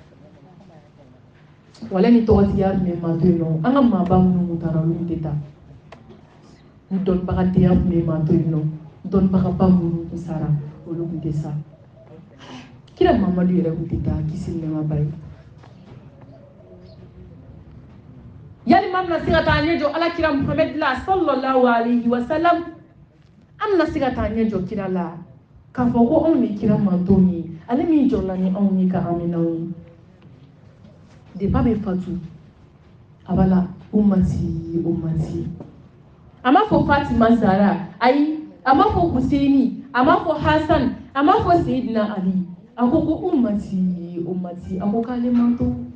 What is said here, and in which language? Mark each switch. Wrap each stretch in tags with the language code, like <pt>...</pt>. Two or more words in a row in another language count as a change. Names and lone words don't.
<bm>wala ni tɔgɔtigiya tun bɛ maa to yen nɔ an ka maaba minnu tun taara olu tɛ taa ni dɔnnibagatigiya tun bɛ maa to yen nɔ dɔnnibagaba minnu tun sara olu tun tɛ sa kira Mamadu yɛrɛ tun tɛ taa kisi ni nɛɛma ba ye yalima bɛna se ka taa ɲɛ jɔ alakira Muhamɛdi la</bm> <ar>صلى الله عليه وسلم</ar> <bm>an bɛna se ka taa ɲɛ jɔ kira la k'a fɔ ko anw de kira mantonw ye ale min jɔrɔla ni anw ye ka aminaw ye depuis a bɛ fatu a b'a la ummati ummati a ma fɔ Fatima Zara ayi a ma fɔ Huseini a ma fɔ Hasan a ma fɔ Seyidina Ali a ko ummati ummati a ko k'ale manto</bm>